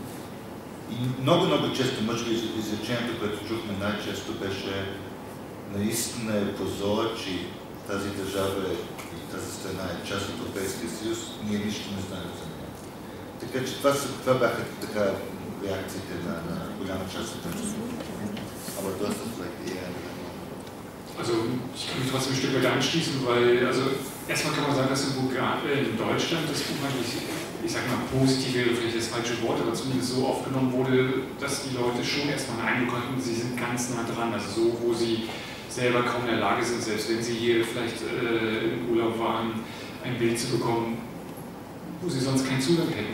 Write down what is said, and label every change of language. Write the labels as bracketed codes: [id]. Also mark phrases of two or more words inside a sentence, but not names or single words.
[bg] И много често, може би изречението, което чухме най-често, беше наистина е позор, че тази държава и тази страна е част от Европейския съюз, ние нищо не знаем за нея. Така че това бяха така реакциите на голяма част от тези. [de] Aber du hast das vielleicht eher... Also ich kann mich trotzdem ein Stück weit anschließen, weil, also erstmal kann man sagen, dass in Deutschland das Buch eigentlich, ich sag mal positiv wäre vielleicht das falsche Wort, aber zumindest so aufgenommen wurde, dass die Leute schon erstmal einen Eindruck hatten, sie sind ganz nah dran, also so, wo sie selber kaum in der Lage sind, selbst wenn sie hier vielleicht im Urlaub waren, ein Bild zu bekommen, wo sie sonst keinen Zugang hätten.